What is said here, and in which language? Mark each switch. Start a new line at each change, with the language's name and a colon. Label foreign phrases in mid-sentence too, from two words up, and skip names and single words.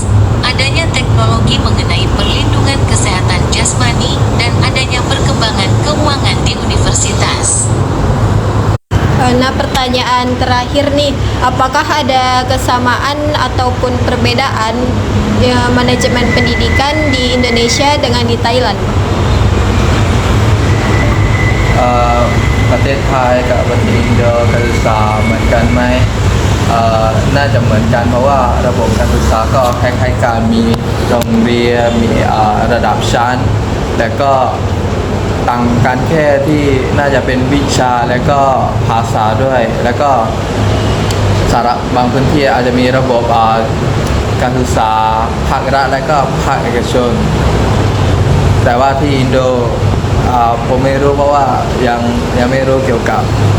Indonesian: Adanya teknologi mengenai perlindungan kesehatan jasmani dan adanya perkembangan keuangan di universitas. Nah, pertanyaan terakhir nih, apakah ada kesamaan ataupun perbedaan manajemen pendidikan di Indonesia dengan di Thailand?
Thai: ประเทศไทยกับประเทศอินโดการศึกษาเหมือนกันไหมน่าจะเหมือนกันเพราะว่า ระบบการศึกษาก็คล้ายๆกันมีโรงเรียนมีระดับชั้นแต่ก็ต่างกันแค่ที่น่าจะเป็นวิชาและก็ภาษาด้วยแล้วก็สาระบางพื้นที่อาจจะมีระบบการศึกษาภาครัฐและก็ภาคเอกชนแต่ว่าที่อินโดผมไม่รู้เพราะว่ายังไม่รู้เกี่ยวกับ